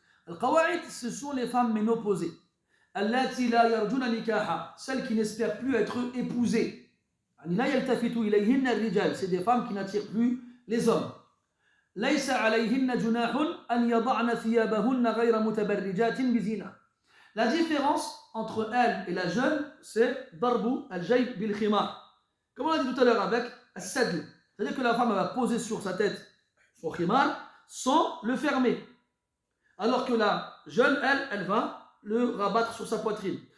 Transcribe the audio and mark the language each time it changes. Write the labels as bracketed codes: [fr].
[fr] Al qawa'id, ce sont les femmes ménopausées. [ar] Allati la yarjun nikaha, [fr] celles qui n'espèrent plus être épousées. [ar] La yaltafitu ilayhinna ar-rijal, [fr] c'est des femmes qui n'attirent plus les hommes. [ar] ليس عليهن جناح أن يضعن ثيابهن غير متبرجات بزينة. [fr] La différence entre elle et la jeune, c'est [ar] darbu al-jayb bil khimar. [fr] Comme on a dit tout à l'heure avec As-sadl. C'est-à-dire que la femme va poser sur sa tête son khimar sans le fermer. Alors que la jeune, elle va le rabattre sur sa poitrine.